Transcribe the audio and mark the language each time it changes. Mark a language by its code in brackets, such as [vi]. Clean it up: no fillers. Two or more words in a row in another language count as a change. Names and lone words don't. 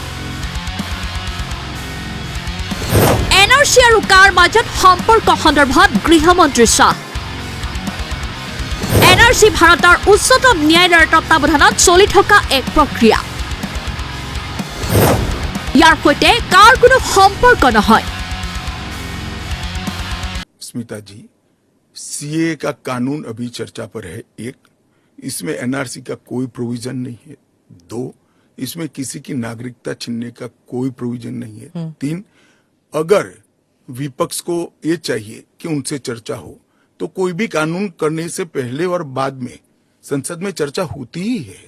[as] এনআৰচি আৰু কাৰ মাজত সম্পৰ্ক সন্দৰ্ভত গৃহমন্ত্ৰী শ্বাহ। এনআৰচি ভাৰতৰ উচ্চতম ন্যায়ালয়ৰ তত্বাৱধানত চলি থকা এক প্ৰক্ৰিয়া। ইয়াৰ সৈতে কাৰ কোনো সম্পৰ্ক নহয়। [hi] स्मिता जी, सीए का कानून अभी चर्चा पर है। एक, इसमें एनआरसी का कोई प्रोविजन नहीं है। दो, इसमें किसी की नागरिकता छीनने का कोई प्रोविजन नहीं है। तीन, अगर विपक्ष को ये चाहिए कि उनसे चर्चा हो तो कोई भी कानून करने से पहले और बाद में संसद में चर्चा होती ही है।